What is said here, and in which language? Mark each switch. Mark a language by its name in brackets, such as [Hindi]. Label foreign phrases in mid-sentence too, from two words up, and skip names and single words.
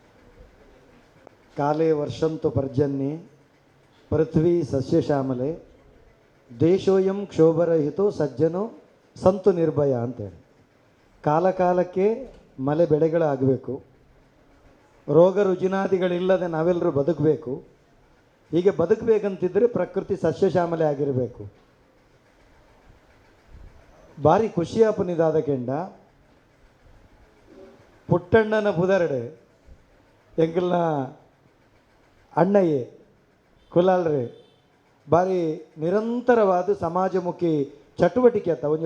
[Sanskrit] ಕಾಲೇ ವರ್ಷಂತು ಪರ್ಜನ್ಯೆ ಪೃಥ್ವಿ ಸಸ್ಯಶ್ಯಾಮಲೆ ದೇಶೋಯಂ ಕ್ಷೋಭರಹಿತೋ ಸಜ್ಜನೋ ಸಂತು ನಿರ್ಭಯ ಅಂತೇಳಿ. [Kannada] ಕಾಲಕಾಲಕ್ಕೆ ಮಳೆ ಬೆಳೆಗಳಾಗಬೇಕು, ರೋಗ ರುಜಿನಾದಿಗಳಿಲ್ಲದೆ ನಾವೆಲ್ಲರೂ ಬದುಕಬೇಕು. ಹೀಗೆ ಬದುಕಬೇಕಂತಿದ್ದರೆ ಪ್ರಕೃತಿ ಸಸ್ಯಶ್ಯಾಮಲೆ ಆಗಿರಬೇಕು. [Tulu] ಭಾರಿ ಖುಷಿಯಾಪನಿದಾದ ಕೆಂಡ ಪುಟ್ಟಣ್ಣನ ಪುದರಡೆ ಎಂಕಲ್ನ ಅಣ್ಣಯ್ಯೆ ಕುಲಾಲ್ರೆ ಭಾರಿ ನಿರಂತರವಾದ ಸಮಾಜಮುಖಿ ಚಟುವಟಿಕೆ ಅತ್ತ ಒಂಜಿ